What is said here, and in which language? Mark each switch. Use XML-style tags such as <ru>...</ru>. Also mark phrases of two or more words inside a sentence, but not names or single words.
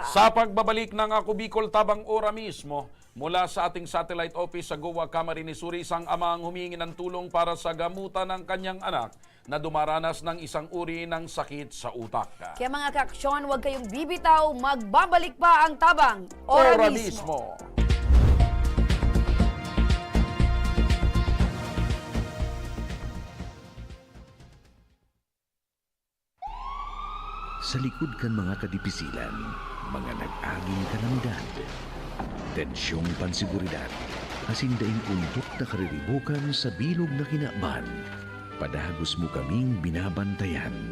<tl>sa pagbabalik ng Ako Bicol tabang ora mismo mula sa ating satellite office sa Goa, Camarines Sur, isang ama ang humingi ng tulong para sa gamutan ng kanyang anak na dumaranas ng isang uri ng sakit sa utak. Kaya mga kaaksyon, huwag kayong bibitaw, magbabalik pa ang tabang ora mismo.</tl> <bik>Sa likod kan mga kadipisilan, mga nag-aging kalamidad, tensyong pansiguridad, hasindaing untok na kariribukan sa bilog na kinaaban, padagos mo kaming binabantayan.</bik>